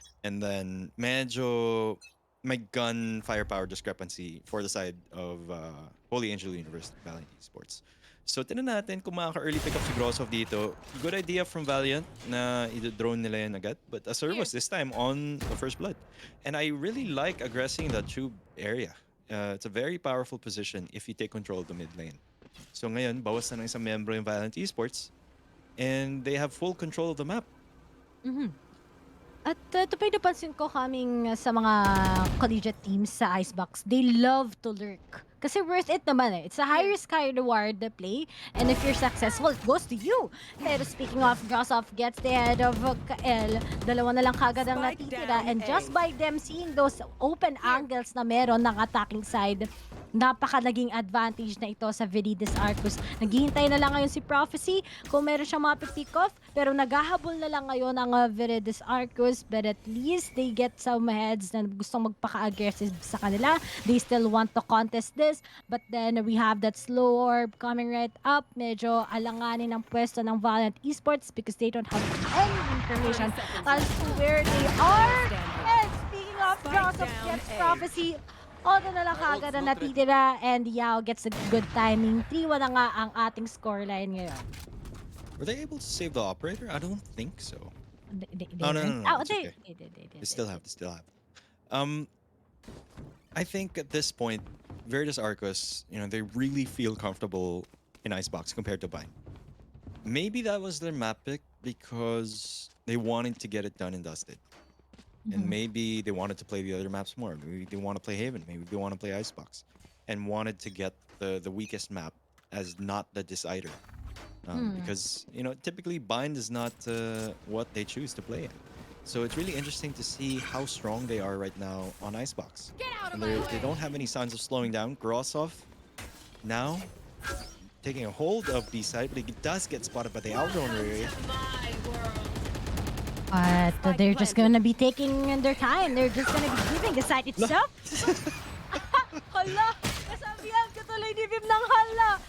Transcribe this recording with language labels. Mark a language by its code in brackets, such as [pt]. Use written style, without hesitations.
[en] And then, medyo may gun firepower discrepancy for the side of Holy Angel University, Valiant Esports. [tl] So, tinan natin kung makaka-early pick up si Grossoff dito. [en] Good idea from Valiant [tl] na i-drone nila yan agad. [en] But a Servus this time on the first blood. And I really like aggressing that tube area. It's a very powerful position if you take control of the mid lane. [tl] So ngayon, bawas na ng isang membro yung Valiant Esports. [en] And they have full control of the map. [tl] At ito pa yung napansin ko coming sa mga collegiate teams sa Icebox. [en] They love to lurk. Kasi worth it naman It's a high risk, high reward play. And if you're successful, it goes to you. Pero speaking of, Grossoff gets the head of Kael. [tl] 2 na lang kagad ang natitira. [en] And just by them seeing those open angles [tl] na meron ng attacking side, napakalaging advantage na ito sa Veritas Arcus. Naghihintay na lang ngayon si Prophecy kung meron siyang mapipick off. Pero naghahabol na lang ngayon ang Veritas Arcus. [en] But at least they get some heads [tl] na gustong magpaka-aggressive sa kanila. [en] They still want to contest this. But then we have that slow orb coming right up. [tl] Medyo alanganin ang pwesto ng Valiant Esports [en] because they don't have any information as to where they are. And speaking of, Grossoff gets Prophecy. [tl] Odo na lang kagad na natitira [en] and HAU gets a good timing. [tl] 3-1 na nga ang ating scoreline ngayon. [en] Were they able to save the operator? I don't think so. No. It's okay. They still have. I think at this point, Virtus Arcus, they really feel comfortable in Icebox compared to Bind. Maybe that was their map pick because they wanted to get it done and dusted. And maybe they wanted to play the other maps more. Maybe they want to play Haven. Maybe they want to play Icebox. And wanted to get the weakest map as not the decider. Because, typically Bind is not what they choose to play in. So it's really interesting to see how strong they are right now on Icebox. And they don't have any signs of slowing down. Grossoff, now, taking a hold of B side, but he does get spotted by the Aldron Ray. But they're just gonna be taking their time. They're just gonna be giving the side itself. [tl] Hala! Kasabihan ka tuloy ni Vim ng hala!